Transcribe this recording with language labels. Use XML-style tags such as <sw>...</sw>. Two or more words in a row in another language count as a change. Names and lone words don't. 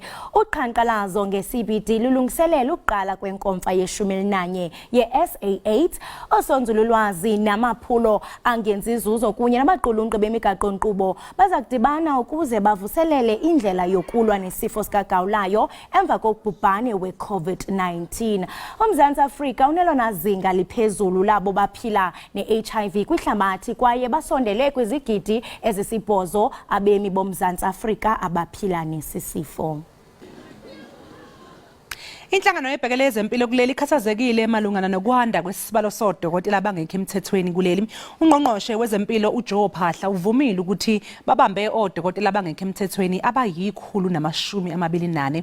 <xh>Uqhankqalazo nge-CBD lulungiselela ukuqala kwenkomfa ye-11 ye-SA8 osonzululwazi namaphulo angenzi izuzo kunye nabaqulunqi bemigaqo-nkqubo baza kudibana ukuze bavuselele indlela yokulwa nesifo sikagawulayo emva kokubhubhane we-COVID-19. UMzantsi Afrika unelona zinga liphezulu labo baphila ne-HIV kwihlabathi kwaye basondele kwizigidi ezisibhozo abemi boMzantsi Afrika abaphila nesi sifo.</xh> <zu>Inhlangano ebhekele ezempilo kuleli ikhathazekile malungana nokwanda kwesibalo sodokotela abangekho emthethweni kuleli. Ungqongqoshe wezempilo uJoe Phahla uvumile ukuthi babambe odokotela abangekho emthethweni abayi124.</zu>